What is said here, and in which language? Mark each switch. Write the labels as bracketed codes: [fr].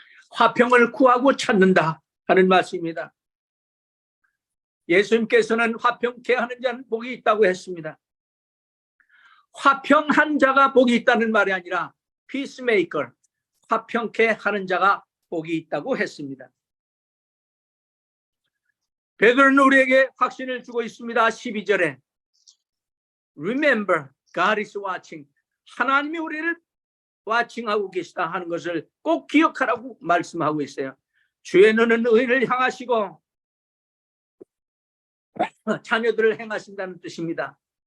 [ko] 화평을 구하고 찾는다 하는 말씀입니다. 예수님께서는 화평케 하는 자는 복이 있다고 했습니다. 화평한 자가 복이 있다는 말이 아니라 피스메이커, 화평케 하는 자가 복이 있다고 했습니다. 베드로는 우리에게 확신을 주고 있습니다. 12절에 [en] Remember, God is watching. [ko] 하나님이 우리를 와칭하고 계시다 하는 것을 꼭 기억하라고 말씀하고 있어요. 주의 눈은 의를 향하시고 자녀들을 행하신다는 뜻입니다.